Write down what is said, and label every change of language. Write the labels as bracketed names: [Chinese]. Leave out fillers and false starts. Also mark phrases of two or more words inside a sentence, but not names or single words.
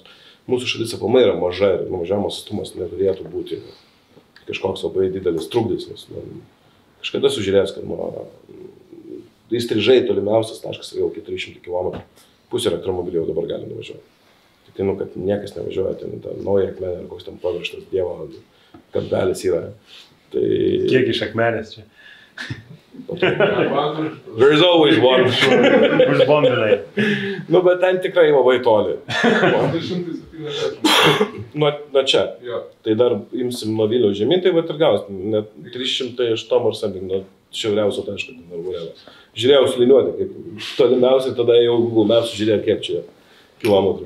[Lithuanian] Mūsų šalis aplamai yra maža ir nuvažiavimas atstumas neturėtų būti kažkoks labai didelis trukdis, nes kažkada sužiūrės, kad įstrižai tolimiausias taškas yra jau 400 km, pusė elektromobilį jau dabar gali nuvažiuoti. Tai kad niekas nevažiuoja, ten ta nauja akmenė ar koks ten pavirštas Dievo kampelis yra. Tai... Kiek iš akmenės čia? [English] There's always one. [Lithuanian] Užbombinai. Bet ten tikrai labai toli. Nuo čia. Tai dar imsim nuo Vilniaus žemyn, tai ir gausim. Net 308 ar something nuo šiauriausio taško. Žiūrėjau sliniuoti, kaip tolimiausiai, tada jau Google Maps žiūrėjau, kiek čia kilometrų.